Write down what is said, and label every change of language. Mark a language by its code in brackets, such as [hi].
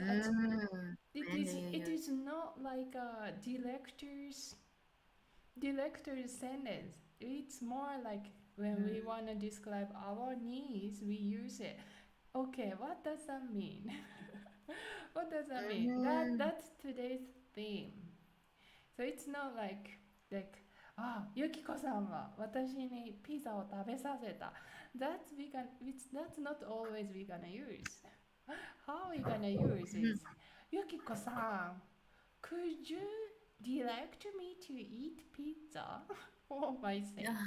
[en] When do you it is not like a director's sentence. It's more like when we want to describe our needs, we use it. Okay, what does that mean? What does that mean? Mm, That's today's theme. So it's not like [ja] あ、ゆきこさんは私にピザを食べさせた。 [en] That's not always we gonna use. How we gonna use is ゆきこさん could you direct me to eat pizza for my sake?